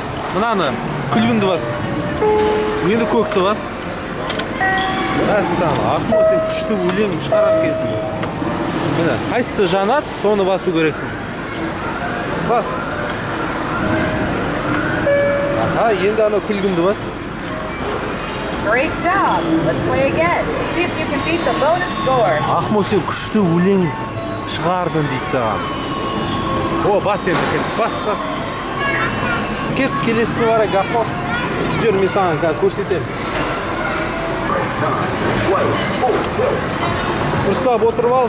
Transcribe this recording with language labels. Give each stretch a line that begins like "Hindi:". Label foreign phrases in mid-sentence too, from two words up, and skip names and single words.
Kazakh: Мынаны, күлгінді бас. Енді көкті бас. Мәссаған, Ахмо, сен күшті өлең шығарап келсін. Міне, қайсысы жанат, соны басу керексің. Бас. Аха, енді ана күлгінді бас.
English: Great job. Let's play again. See if you can beat the bonus score.
Kazakh: Ахмо, сен күшті өлең шығардың дейді саған. О, бас енді кет. Бас. Кет, келесіне барайық, Ахмо. Жүр, мен саған көрсетем. Дұрыстап отырып ал.